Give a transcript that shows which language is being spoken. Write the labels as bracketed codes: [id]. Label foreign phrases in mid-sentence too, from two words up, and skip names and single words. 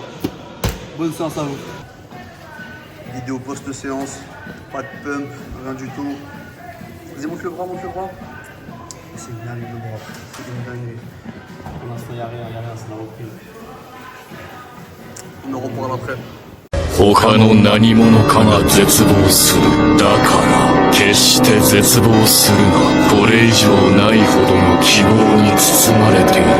[fr] Bonne séance à vous. Vidéo post-séance, pas de pump, rien du tout. Vas-y, monte le bras, monte le bras. C'est une dinguerie le bras, c'est une dinguerie. Pour l'instant, il n'y a rien, c'est la reprise. On en reparle après. [ja] 他の何者かが絶望する。だから決して絶望するな。これ以上ないほどの希望に包まれている。